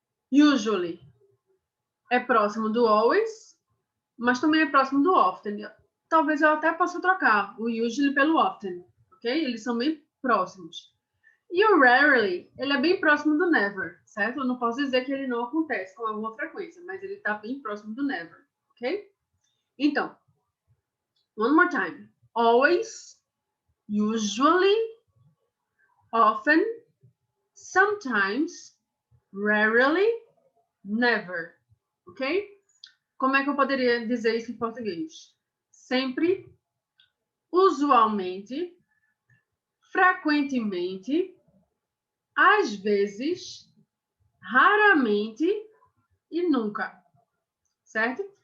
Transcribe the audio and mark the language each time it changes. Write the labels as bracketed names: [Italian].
[Portuguese] Usually é próximo do always, mas também é próximo do often. Talvez eu até possa trocar o usually pelo often, ok? Eles são bem próximos. E o rarely, ele é bem próximo do never, certo? Eu não posso dizer que ele não acontece com alguma frequência, mas ele está bem próximo do never, ok? Então, [English] one more time. Always, usually, often, sometimes, rarely, never, ok? [Portuguese] Como é que eu poderia dizer isso em português? Sempre, usualmente, frequentemente, às vezes, raramente e nunca, certo?